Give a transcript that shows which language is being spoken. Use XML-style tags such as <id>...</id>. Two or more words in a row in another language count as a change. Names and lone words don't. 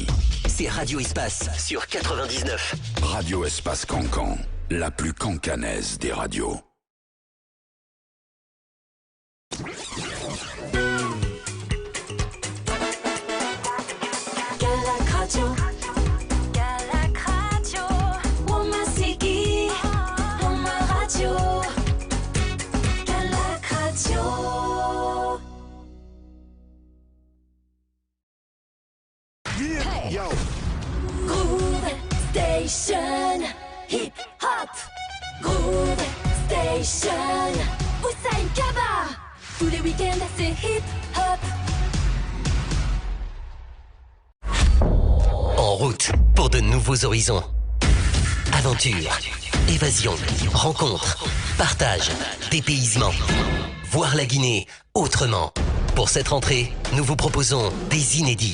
<fr>C'est Radio Espace sur 99. Radio Espace Cancan, la plus cancanaise des radios. Galac Radio. Galac Radio. Woma Sigi. Woma Radio. Galac Radio. Hey. Yo. Groove Station. Hip Hop. Move Station. Hussein Kaba. Tous les week-ends, c'est hip-hop. En route pour de nouveaux horizons. Aventure, évasion, rencontre, partage, dépaysement. Voir la Guinée autrement. Pour cette rentrée, nous vous proposons des inédits.</fr>